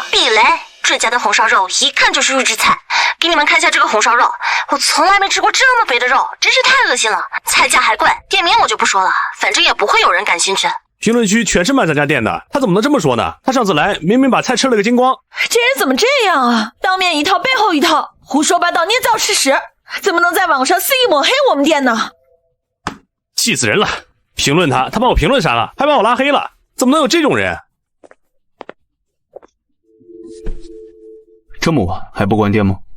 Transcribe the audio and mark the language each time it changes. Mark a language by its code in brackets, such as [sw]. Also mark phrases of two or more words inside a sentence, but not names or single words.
[zh] 避雷，這家的紅燒肉一看就是預製菜。給你們看一下這個紅燒肉，我從來沒吃過這麼肥的肉，真是太惡心了。菜價還貴，店名我就不說了，反正也不會有人感興趣。評論區全是罵咱家店的，他怎麼能這麼說呢？他上次來明明把菜吃了個精光。這人怎麼這樣啊？當面一套背後一套，胡說八道，捏造事實，怎麼能在網上肆意抹黑我們店呢？氣死人了！評論他把我評論刪了，還把我拉黑了，怎麼能有這種人？這麼晚還不關店嗎？